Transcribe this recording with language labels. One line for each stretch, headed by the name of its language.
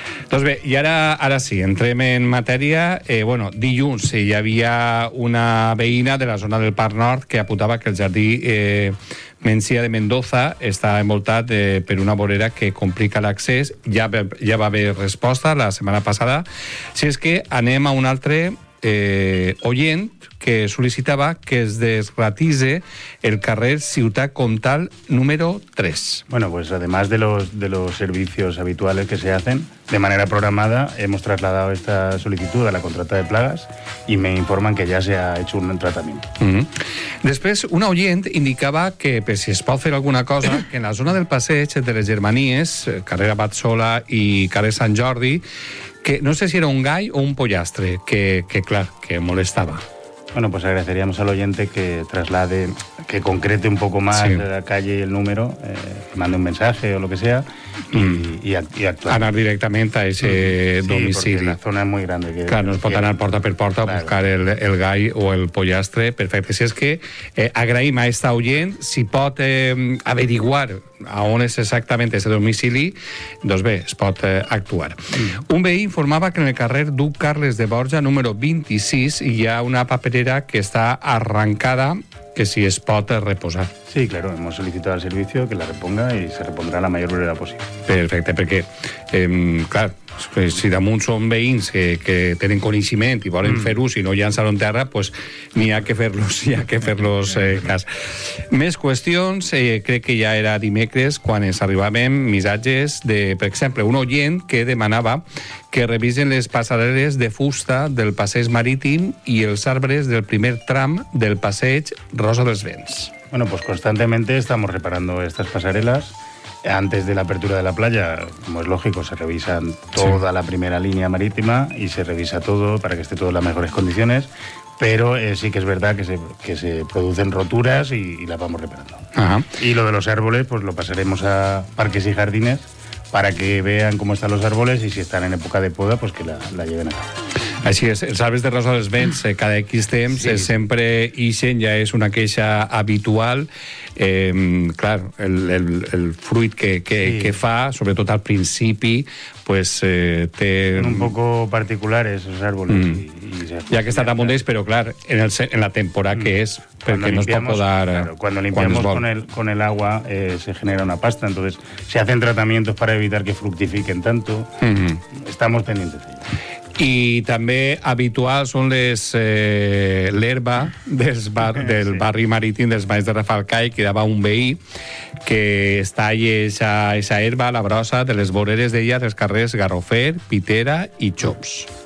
Catalan: Doncs bé, i ara sí, entrem en matèria. Bueno, dilluns hi havia una veïna de la zona del Parc Nord que apuntava que el jardí Mencia de Mendoza està envoltat per una vorera que complica l'accés. Ja va haver resposta la setmana passada. Si és que anem a un altre oient que sol·licitava que es desratise el carrer Ciutat Comtal número 3.
Spanish: Bueno, pues además de los servicios habituales que se hacen de manera programada, hemos trasladado esta solicitud a la contrata de plagas y me informan que ya se ha hecho un tratamiento.
Catalan: Després, un oient indicava que pues, si es pot fer alguna cosa, que en la zona del passeig de les Germanies, carrer Abat Sola i carrer Sant Jordi, que no sé si era un gall o un pollastre, que clar, que molestava.
Spanish: Bueno, pues agradeceríamos al oyente que traslade, que concrete un poco más la calle y el número, que mande un mensaje o lo que sea, y actuar. Anar directamente a ese domicilio. Sí, porque la zona es muy grande.
Catalan: Claro, nos pot anar porta per porta, claro, a buscar el gall o el pollastre. Perfecte. Si és que agraïm a esta oyent, si pot averiguar a on és exactament aquest domicili, doncs bé, es pot actuar. Un veí informava que en el carrer Duc Carles de Borja, número 26, hi ha una paperera que està arrancada, que si es pot reposar.
Spanish: Sí, claro, hemos solicitado al servicio que la reponga y se repondrá la mayor brevedad posible.
Catalan: Perfecte, perquè, clar, si damunt són veïns que tenen coneixement i volen fer-ho, si no llançar-ho en terra, pues n'hi ha que fer-los, n'hi ha que fer-los cas. Més qüestions, crec que ja era dimecres quan ens arribaven missatges de, per exemple, un oient que demanava que revisen les passarel·les de fusta del passeig marítim i els arbres del primer tram del passeig Rosa dels Vents.
Spanish: Bueno, pues constantemente estamos reparando estas passarel·les. Antes de la apertura de la playa, como es lógico, se revisan toda la primera línea marítima y se revisa todo para que esté todo en las mejores condiciones, pero sí que es verdad que se producen roturas y las vamos reparando. Y lo de los árboles, pues lo pasaremos a parques y jardines para que vean cómo están los árboles y si están en época de poda, pues que la lleven a cabo.
Catalan: Així és, els arbres de Rosa dels Vents, cada X temps, sí, sempre ixen, ja és una queixa habitual. Clar, el fruit que fa, sobretot al principi, pues té...
Spanish: Un poco particulares, els árboles.
Catalan: Ja que està damunt d'ells, però clar, en la temporada que és, perquè no es pot podar...
Spanish: Claro, cuando limpiamos con el agua se genera una pasta, entonces se hacen tratamientos para evitar que fructifiquen tanto. Estamos pendientes de ello.
Catalan: I també habituals són les l'herba del barri marítim dels Banys de Rafalcai, que dava un veí que es talla esa herba, la brossa, de les voreres d'ella, dels carrers Garrofer, Pitera i Chops.